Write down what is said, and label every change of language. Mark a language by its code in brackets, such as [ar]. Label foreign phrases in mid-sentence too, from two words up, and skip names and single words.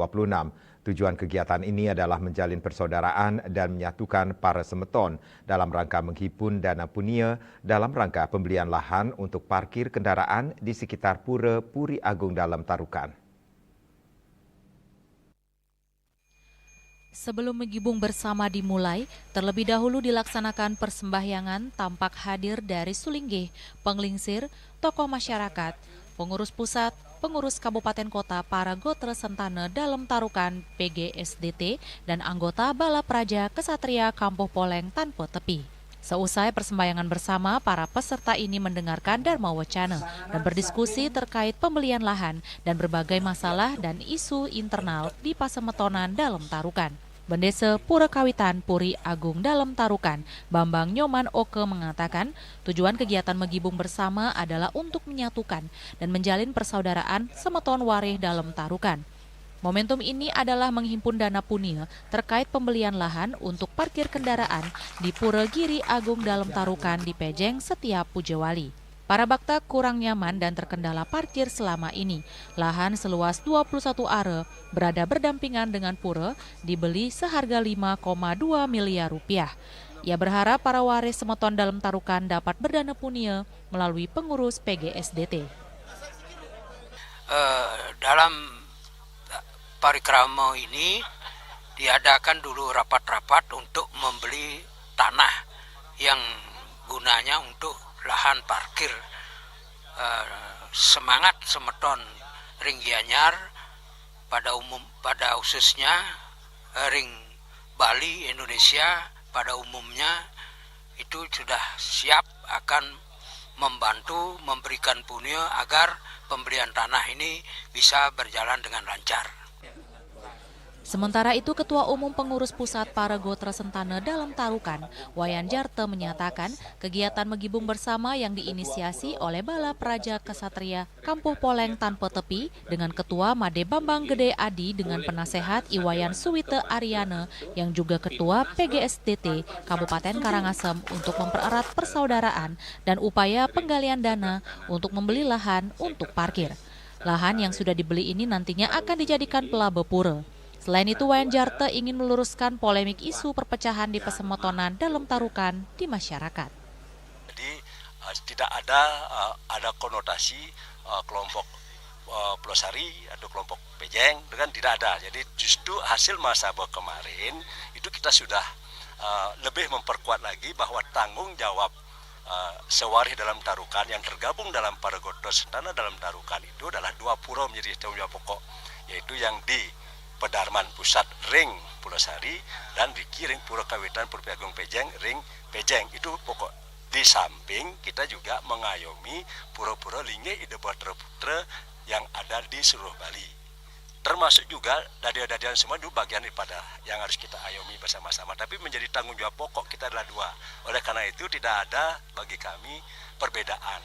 [id] Tujuan kegiatan ini adalah menjalin persaudaraan dan menyatukan para semeton dalam rangka menghimpun dana punia dalam rangka pembelian lahan untuk parkir kendaraan di sekitar Pura Puri Agung dalam Tarukan. Sebelum Megibung Bersama dimulai, terlebih dahulu dilaksanakan persembahyangan tampak hadir dari Sulinggih, penglingsir, tokoh masyarakat, pengurus pusat, pengurus kabupaten kota, para Gotra Sentana dalam Tarukan PGSDT, dan anggota Bala Praja Kesatria Kampuh Poleng tanpa tepi. Seusai persembahyangan bersama, para peserta ini mendengarkan Dharma Wacana dan berdiskusi terkait pembelian lahan dan berbagai masalah dan isu internal di Pasemetonan dalam Tarukan. Bendesa Pura Kawitan Puri Agung dalam Tarukan, Bambang Nyoman Oke mengatakan tujuan kegiatan Megibung Bersama adalah untuk menyatukan dan menjalin persaudaraan semeton warih dalam Tarukan. Momentum ini adalah menghimpun dana punia terkait pembelian lahan untuk parkir kendaraan di Pura Giri Agung dalam Tarukan di Pejeng setiap Pujawali. Para bakta kurang nyaman dan terkendala parkir selama ini. Lahan seluas 21 are berada berdampingan dengan pura dibeli seharga 5,2 miliar rupiah. Ia berharap para waris semeton dalam tarukan dapat berdana punia melalui pengurus PGSDT. Dalam parikrama ini diadakan dulu rapat-rapat untuk membeli tanah yang gunanya untuk lahan parkir. Semangat semeton Ring Gianyar pada khususnya Ring Bali Indonesia pada umumnya itu sudah siap akan membantu memberikan punya agar pembelian tanah ini bisa berjalan dengan lancar. Sementara itu, Ketua Umum Pengurus Pusat Paragotra Sentana dalam Tarukan, Wayan Jarte menyatakan kegiatan Megibung Bersama yang diinisiasi oleh Bala Praja Kesatria Kampuh Poleng Tanpa Tepi dengan Ketua Made Bambang Gede Adi dengan penasehat Iwayan Suwite Ariana yang juga Ketua PGSDT Kabupaten Karangasem untuk mempererat persaudaraan dan upaya penggalian dana untuk membeli lahan untuk parkir. Lahan yang sudah dibeli ini nantinya akan dijadikan pelabuh pura. Selain itu, Wayan Jarte ingin meluruskan polemik isu perpecahan di pesemotonan dalam tarukan di masyarakat. Jadi tidak ada konotasi kelompok pelosari atau kelompok pejeng, dengan tidak ada. Jadi justru hasil muhasabah kemarin itu kita sudah lebih memperkuat lagi bahwa tanggung jawab sewaris dalam tarukan yang tergabung dalam Paragotra Sentana dalam tarukan itu adalah 2 pura menjadi tanggung jawab pokok, yaitu yang di Pedarman Pusat Ring Pulau Sari dan di Ring Pura Kawitan Pura Agung Pejeng Ring Pejeng, itu pokok. Di samping kita juga mengayomi pura-pura Lingge Ide Batra Putra yang ada di seluruh Bali. Termasuk juga dadian-dadian semua itu bagian daripada yang harus kita ayomi bersama-sama. Tapi menjadi tanggung jawab pokok kita adalah 2. Oleh karena itu tidak ada bagi kami perbedaan.